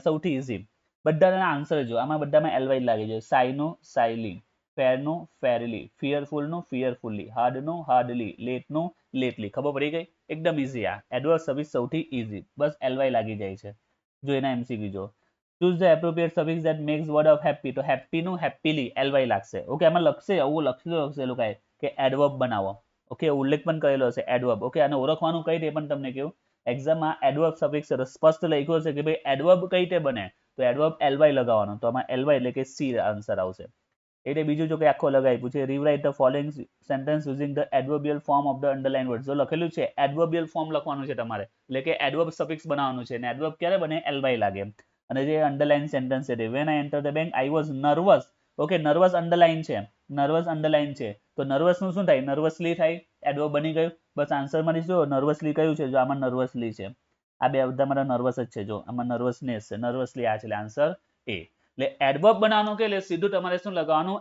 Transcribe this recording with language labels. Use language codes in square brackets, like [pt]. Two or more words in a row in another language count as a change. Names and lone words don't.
[gu] સૌથી ઇઝી. બધાના આન્સર જો, આમાં બધામાં LY લાગી જાય. સાઈનું સાઈલી, ફેરનું ફેરલી, ફિયરફુલનું ફિયરફુલ્લી, હાર્ડનું હાર્ડલી, લેટનું લેટલી. ખબર પડી ગઈ? એકદમ ઇઝી. આ [en] adverb suffix [gu] સૌથી ઇઝી. બસ LY લાગી જાય છે. જો એના MCQ જો. [en] Choose the appropriate suffix that makes word of happy. [gu] તો happy નું [en] happily LY [gu] લાગશે. ઓકે, આમાં લખશે, આવું લખેલું હશે એ લોકોએ કે એડવર્બ બનાવો. ઓકે, ઉલ્લેખ પણ કરેલો હશે એડવર્બ. ઓકે, આને ઓળખવાનું કઈ રીતે પણ તમને કહ્યું. એક્ઝામમાં [en] adverb suffix [gu] સ્પષ્ટ લખ્યું હશે કે ભાઈ એડવર્બ કઈ રીતે બને. તો [en] adverb LY [gu] લગાવવાનો. તો આમાં LY એટલે કે C આન્સર આવશે. એટલે બીજું જો કે આખો લગાવી પૂછે, [en] rewrite the following sentence using the adverbial form of the underlined words. [gu] જો લખેલું છે [en] adverbial form [gu] લખવાનું છે તમારે, એટલે કે [en] adverb suffix [gu] બનાવવાનું છે. અને એડવર્બ ક્યારે બને? LY લાગે. અને જે [en] underline sentence [gu] છે, [en] when I entered the bank I was nervous. [gu] ઓકે, [en] nervous underline [gu] છે, [en] nervous underline [gu] છે. તો નર્વસ નું શું થાય? નર્વસલી થાય. એડવર્બ બની ગયું. બસ આન્સર માં જો નર્વસલી કયું છે? જો આમાં નર્વસલી છે. આ બે બધા મારા નર્વસ જ છે. જો આમાં નર્વસનેસ છે, નર્વસલી આ છે, એટલે આન્સર A. એટલે એડવર્બ બનાવવાનું કે એટલે સીધું તમારે શું લગાવવાનું?